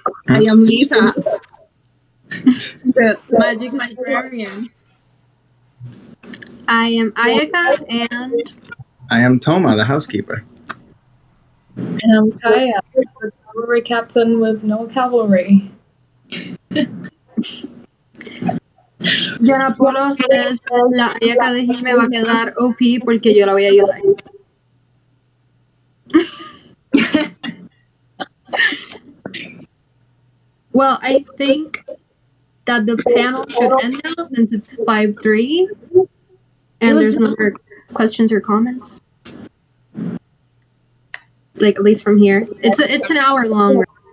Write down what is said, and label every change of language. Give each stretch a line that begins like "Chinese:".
English: I am Lisa, the magic librarian. I am Ayaka, and I am Toma, the housekeeper. And I'm Kaya, the cavalry captain with no cavalry.
Spanish: Yana Polo says, "La Ayaka de Jime va a quedar OP porque yo la voy a ayudar."
English: Well, I think that the panel should end now since it's 5:03, and there's no more questions or comments. At least from here, it's an hour long.